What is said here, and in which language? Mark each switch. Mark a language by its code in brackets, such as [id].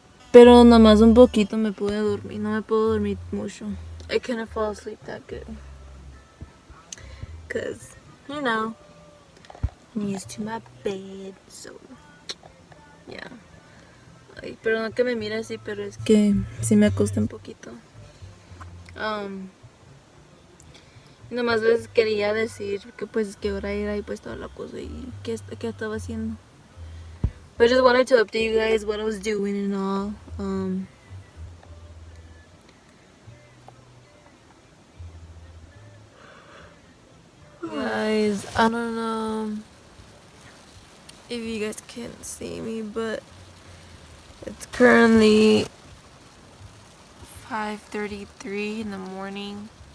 [es] Pero nada más un poquito me pude dormir. No me puedo dormir mucho. [en] I couldn't fall asleep that good. Because, you know, I'm used to my bed. So, yeah. [es] Ay, perdón que me mire así, pero es que sí me acosté un poquito. Nomás les quería decir que pues qué hora era y pues toda la cosa y qué estaba haciendo. [en] But I just wanted to update you guys what I was doing and all. Guys, I don't know if you guys can see me, but it's currently 5:33 in the morning.